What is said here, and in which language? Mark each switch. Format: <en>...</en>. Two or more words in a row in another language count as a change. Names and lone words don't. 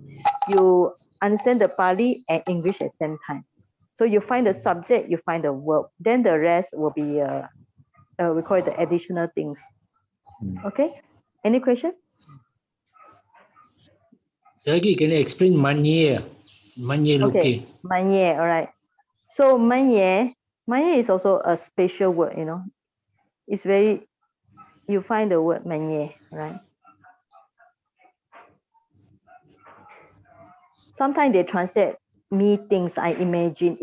<en>You understand the Pali and English at the same time. So you find the subject, you find the verb, then the rest will be, we call it the additional things. Okay, any question? Sergey, can you explain manye? Manye Okay, luki. manye, all right. So manye is also a special word, you know. It's very, you find the word manye, right? Sometimes they translate me things I imagine.</en>